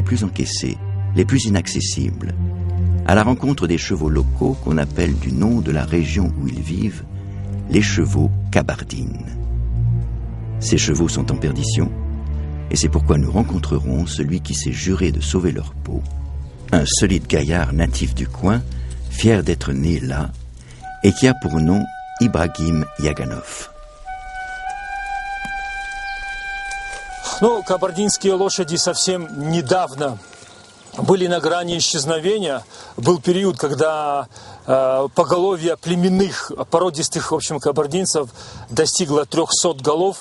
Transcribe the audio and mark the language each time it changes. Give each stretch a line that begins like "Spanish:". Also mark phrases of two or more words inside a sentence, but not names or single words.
French: plus encaissées, les plus inaccessibles, à la rencontre des chevaux locaux qu'on appelle du nom de la région où ils vivent, les chevaux kabardines. Ces chevaux sont en perdition, et c'est pourquoi nous rencontrerons celui qui s'est juré de sauver leur peau, un solide gaillard natif du coin, fier d'être né là, et qui a pour nom Ibrahim Yaganov.
Russian: Ну, кабардинские лошади совсем недавно были на грани исчезновения. Был период, когда поголовье племенных, породистых, в общем, кабардинцев достигло 300 голов.